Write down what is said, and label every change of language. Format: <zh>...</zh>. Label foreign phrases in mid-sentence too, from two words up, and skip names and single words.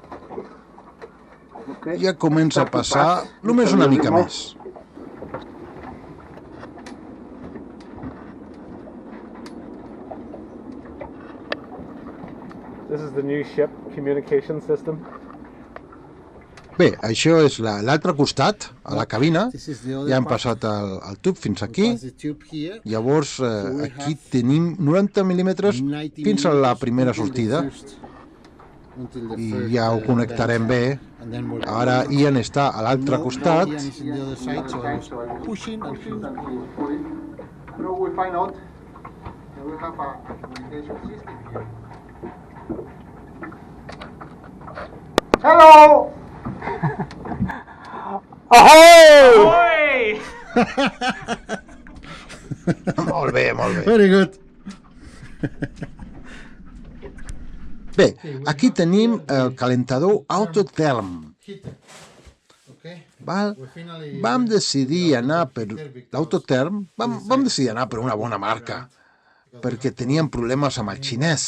<ca>Ja comença a passar només una mica més.</ca> <en>This is the new ship communication system.</en> <ca>Bé, això és l'altre costat, a la cabina. Ja hem passat el tub fins aquí. Llavors, aquí tenim 90 mil·límetres fins a la primera sortida. I ja ho connectarem bé. Ara Ian està a l'altre costat. Hello! Ahoy! Molt bé, molt bé.</ca> <en>Very good.</en> <ca>Bé, aquí tenim el calentador Autotherm. Val? Vam decidir anar per l'Autotherm, vam decidir anar per una bona marca, perquè teníem problemes amb el xinès.</ca>